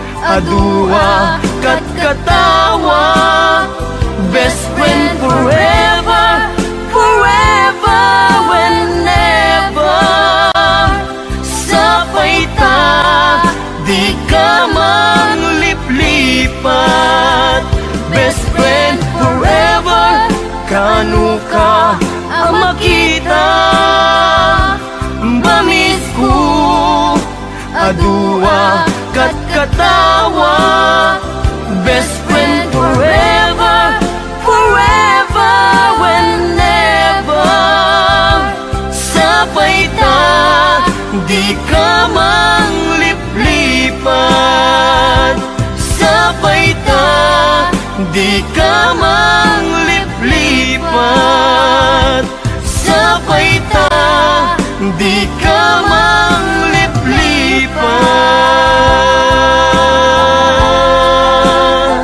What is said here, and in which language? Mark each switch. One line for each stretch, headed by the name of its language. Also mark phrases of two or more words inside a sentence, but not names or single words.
Iloko: adua kat katawa.
English: Best friend forever, forever, whenever.
Iloko: Sapay ta, di ka mangliplipat.
English: Best friend forever,
Iloko: kanu ka ang makita. Mamis ko, adua kat katawa.
English: Best friend forever, forever, whenever.
Iloko: Sapay ta, di ka mangliplipat. Sapay ta, di ka mangliplipat. Sapay ta, di ka mangliplipat.